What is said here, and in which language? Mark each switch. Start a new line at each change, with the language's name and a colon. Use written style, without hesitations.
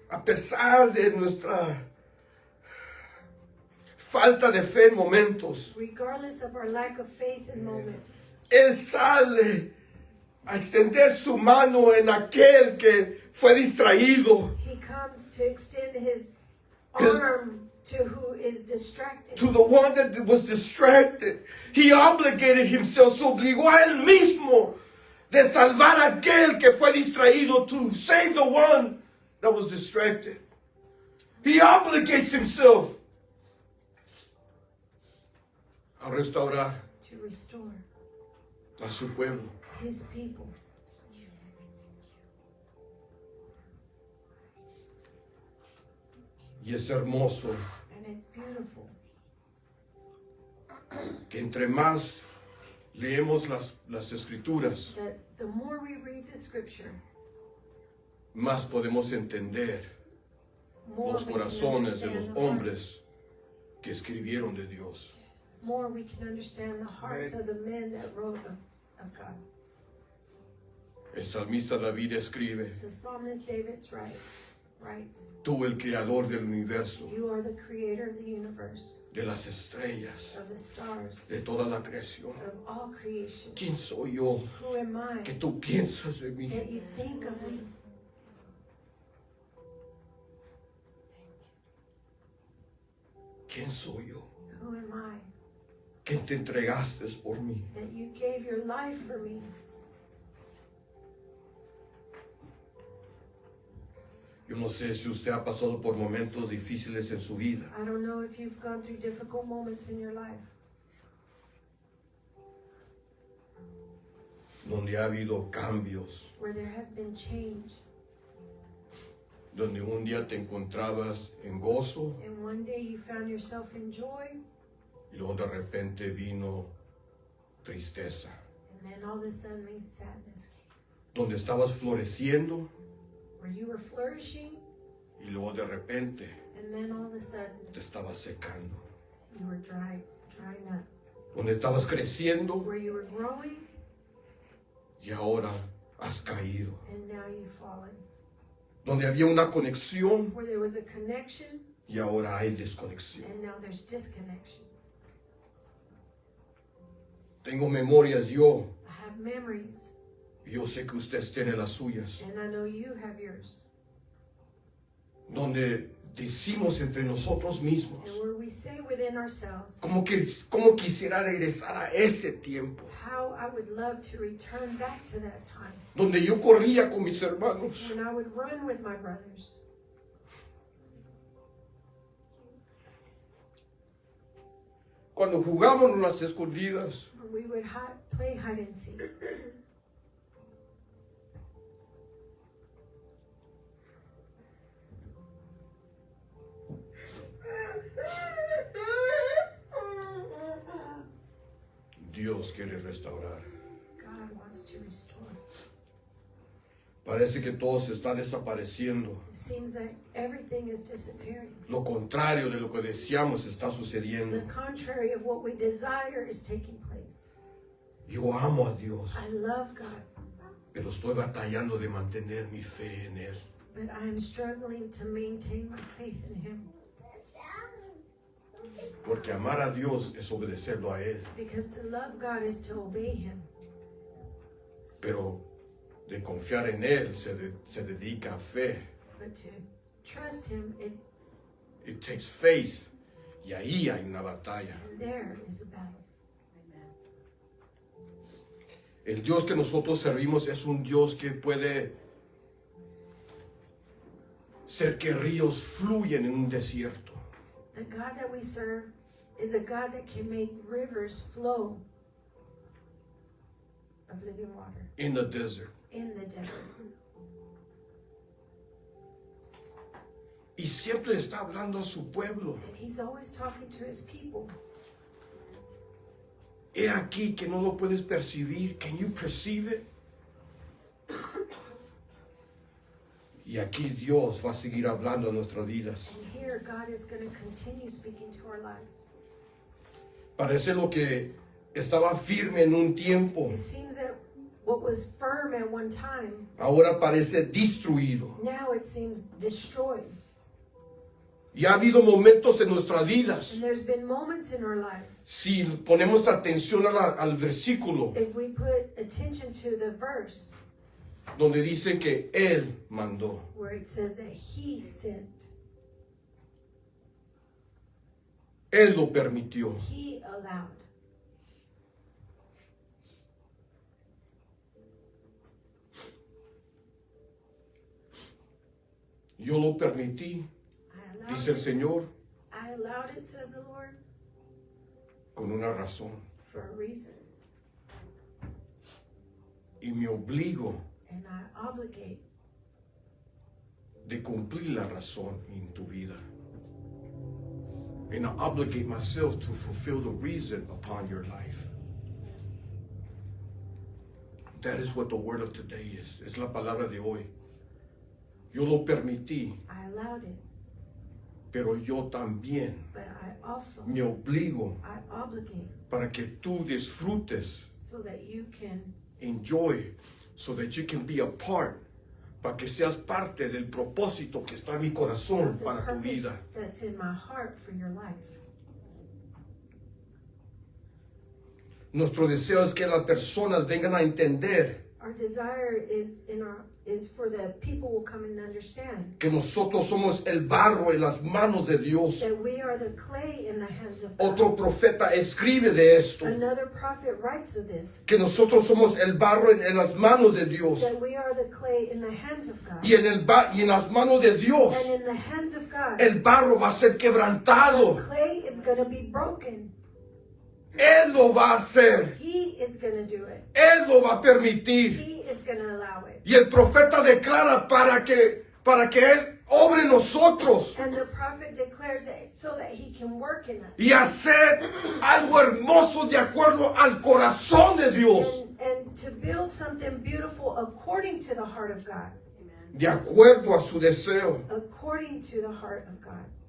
Spanish: a pesar de nuestra falta de fe en momentos,
English: regardless of our lack of faith in moments,
Spanish: Él sale a extender su mano en aquel que fue distraído,
English: he comes to extend his arm to who is distracted. to the one that was distracted. He obligated himself,
Spanish: se obligó a él mismo de salvar a aquel que fue distraído,
English: to save the one that was distracted. He obligates himself
Spanish: a restaurar
English: To restore
Spanish: a su pueblo.
English: his people.
Spanish: Y es hermoso
English: And it's beautiful
Spanish: que entre más leemos las escrituras,
English: that the more we read the scripture,
Spanish: más podemos entender
English: more
Spanish: los
English: we can
Spanish: corazones de los
English: understand the heart.
Spanish: hombres que escribieron de Dios.
English: More we can understand the hearts of the men that wrote of God.
Spanish: El salmista David escribe,
English: The psalmist David writes,
Spanish: tú el creador del universo,
English: you are the creator of the universe,
Spanish: de las estrellas,
English: of the stars,
Spanish: de toda la creación.
English: of all creation.
Spanish: ¿Quién soy yo
English: Who am I
Spanish: que tú piensas de mí?
English: that you think of me?
Spanish: ¿Quién soy yo
English: Who am I
Spanish: que te entregaste por mí?
English: that you gave your life for me?
Spanish: Yo no sé si usted ha pasado por momentos difíciles en su vida,
English: I don't know if you've gone through difficult moments in your life
Spanish: donde ha habido cambios,
English: where there has been change,
Spanish: donde un día te encontrabas en gozo
English: and one day you found yourself in joy,
Spanish: y luego de repente vino tristeza,
English: and then all of a sudden sadness came.
Spanish: donde estabas floreciendo
English: Where you were flourishing,
Spanish: y luego de repente
English: and then all of a sudden
Spanish: te estabas secando,
English: you were drying up.
Spanish: donde estabas creciendo
English: Where you were growing,
Spanish: y ahora has caído,
English: and now you've fallen.
Spanish: donde había una conexión
English: Where there was a connection,
Spanish: y ahora hay desconexión.
English: and now there's disconnection.
Spanish: Tengo memorias yo
English: I have memories,
Spanish: yo sé que usted tiene las suyas,
English: and I know you have yours.
Spanish: donde decimos entre nosotros mismos,
English: And where we say within ourselves,
Spanish: como quisiera regresar a ese tiempo,
English: how I would love to return back to that time
Spanish: donde yo corría con mis hermanos,
English: when I would run with my brothers,
Spanish: cuando jugábamos las escondidas,
English: where we would play hide and seek.
Spanish: Dios quiere restaurar.
English: God wants to restore.
Spanish: Parece que todo se está desapareciendo.
English: It seems that everything is disappearing.
Spanish: Lo contrario de lo que deseamos está
English: The
Spanish: sucediendo.
English: contrary of what we desire is taking place.
Spanish: Yo amo a Dios,
English: I love God,
Spanish: pero estoy batallando de mantener mi fe en Él.
English: but I am struggling to maintain my faith in Him.
Spanish: Porque amar a Dios es obedecerlo a Él.
English: Because to love God is to obey Him.
Spanish: Pero de confiar en Él se dedica a fe.
English: But to trust Him, It takes faith.
Spanish: Y ahí hay una batalla.
English: there is a battle.
Spanish: El Dios que nosotros servimos es un Dios que puede ser que ríos fluyen en un desierto.
English: The God that we serve is a God that can make rivers flow of living water In the desert. in the desert.
Spanish: Y siempre está hablando a su pueblo.
English: And he's always talking to his people.
Spanish: He aquí que no lo puedes percibir.
English: Can you perceive it?
Spanish: Y aquí Dios va a seguir hablando a nuestras vidas.
English: And here God is going to continue speaking to our lives.
Spanish: Parece lo que estaba firme en un tiempo,
English: It seems that what was firm at one time,
Spanish: ahora parece destruido.
English: now it seems destroyed.
Spanish: Y ha habido momentos en nuestras vidas.
English: And there's been moments in our lives,
Spanish: Si ponemos atención al versículo
English: if we put attention to the verse
Spanish: donde dice que Él mandó.
English: where it says that he sent,
Spanish: Él lo permitió.
English: he allowed.
Spanish: Yo lo permití,
English: I allowed
Spanish: dice el
English: it.
Spanish: Señor,
English: I allowed it, says the Lord,
Spanish: con una razón.
English: for a reason.
Spanish: Y me obligo
English: And I obligate
Spanish: de cumplir la razón en tu vida.
English: And I obligate myself to fulfill the reason upon your life. That is what the word of today is.
Spanish: Es la palabra de hoy. Yo lo permití,
English: I allowed it,
Spanish: pero yo también
English: but I also,
Spanish: me obligo
English: I obligate
Spanish: para que tú disfrutes,
English: so that you can, enjoy, so that you can be a part,
Spanish: para que seas parte del propósito que está en mi corazón
English: the
Spanish: para tu
English: purpose
Spanish: vida.
English: that's in my heart for your life.
Spanish: Nuestro deseo es que las personas vengan a entender
English: Our desire is for the people will come and understand
Spanish: que nosotros somos el barro en las manos de Dios.
English: that we are the clay in the hands of God.
Spanish: Otro profeta escribe de esto,
English: Another prophet writes of this,
Spanish: que nosotros somos el barro en las manos de Dios.
English: that we are the clay in the hands of God.
Spanish: Y en las manos de Dios,
English: And in the hands of God,
Spanish: el barro va a ser
English: the
Spanish: quebrantado.
English: clay is going to be broken.
Spanish: Él lo va a hacer.
English: He is going to do it.
Spanish: Él lo va a permitir.
English: He is going to allow it.
Spanish: Y el profeta declara para que Él obre en nosotros
English: And the prophet declares that so that he can work in us.
Spanish: y hacer algo hermoso de acuerdo al corazón de Dios.
English: And to build something beautiful according to the heart of God.
Spanish: De acuerdo a su deseo.
English: According to the heart of God.